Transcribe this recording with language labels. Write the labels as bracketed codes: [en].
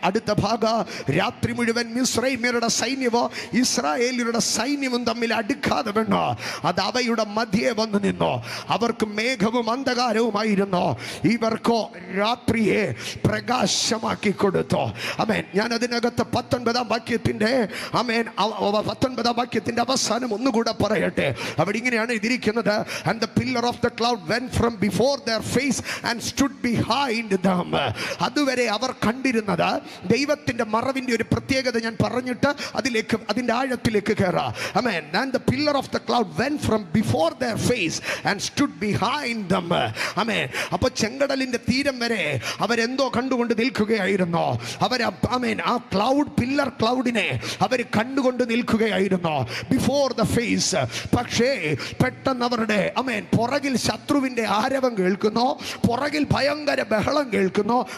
[ml] അടുത്ത ഭാഗം രാത്രി മുഴുവൻ മിസ്രൈമ്യരുടെ സൈന്യമോ ഇസ്രായേലിയരുടെ സൈന്യവും തമ്മിൽ അടുക്കാതെ വേണോ അത് അവയുടെ മധ്യേ വന്ന് നിന്നു. അവർക്ക് മേഘവും അന്ധകാരവുമായിരുന്നു, ഇവർക്കോ രാത്രിയെ പ്രകാശമാക്കി കൊടുത്തു. ആമേൻ. ഞാൻ അതിനകത്ത് 19-ാം വാക്യത്തിന്റെ ആമേൻ 19-ാം വാക്യത്തിന്റെ അവസാനം ഒന്നുകൂടെ പറയട്ടെ. അവിടെ ഇങ്ങനെയാണ് എഴുതിയിരിക്കുന്നത്, [en] and the pillar of the cloud went from before their face and stood behind them. [ml] അതുവരെ അവർ കണ്ടിരുന്നത് ദൈവത്തിന്റെ മറവിന്റെ ഒരു പ്രത്യേകത ഞാൻ പറഞ്ഞിട്ട് അതിന്റെ ആഴത്തിലേക്ക് കയറാം. ആമേൻ. [en] and the pillar of the cloud went from before their face and stood behind them. [ml] ആമേൻ. അപ്പോൾ ചെങ്കടലിന്റെ തീരം വരെ അവരെന്തോ കണ്ടുകൊണ്ട് നിൽക്കുകയായിരുന്നു. അവർ ആമേൻ ആ പില്ലർ ക്ലൗഡിനെ അവർ കണ്ടുകൊണ്ട് നിൽക്കുകയായിരുന്നു [en] Before the face. [ml] പക്ഷേ പെട്ടെന്ന് അവരുടെ ആമേൻ പുറകിൽ ശത്രുവിന്റെ ആരവം കേൾക്കുന്നു, പുറകിൽ ഭയങ്കര ബഹളം കേൾക്കുന്നു.